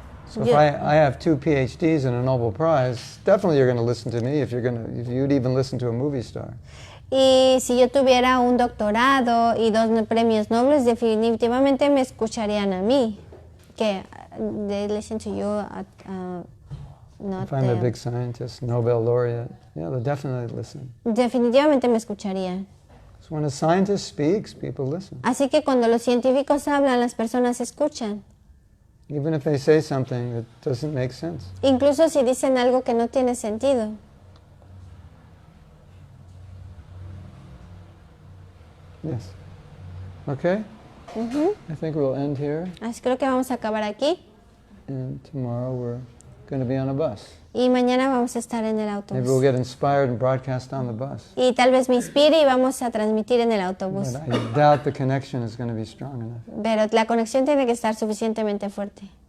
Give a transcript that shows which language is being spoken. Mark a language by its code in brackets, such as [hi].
[en] So if I have 2 PhDs and a Nobel Prize, definitely you're going to listen to me if you'd even listen to a movie star. [es] y si yo tuviera un doctorado y 2 premios Nobel, definitivamente me escucharían a mí. Que [en] they listen to you no If I'm a te... big scientist, Nobel laureate, yeah, they'll definitely listen. [es] Definitivamente me escucharían. [en] So when a scientist speaks, people listen. [es] Así que cuando los científicos hablan, las personas escuchan. [en] Even if they say something that doesn't make sense. [es] Incluso si dicen algo que no tiene sentido. [en] Yes. Okay? I think we'll end here. [es] Así creo que vamos a acabar aquí. [en] And tomorrow we're going to be on a bus. [es] Y mañana vamos a estar en el [en] Maybe we'll [es] autobús. [en] get inspired and broadcast on the bus. [es] Y tal vez me inspire y vamos a transmitir en el autobús. [en] But I doubt the connection is going to be strong enough. [es] Pero la conexión tiene que estar suficientemente fuerte.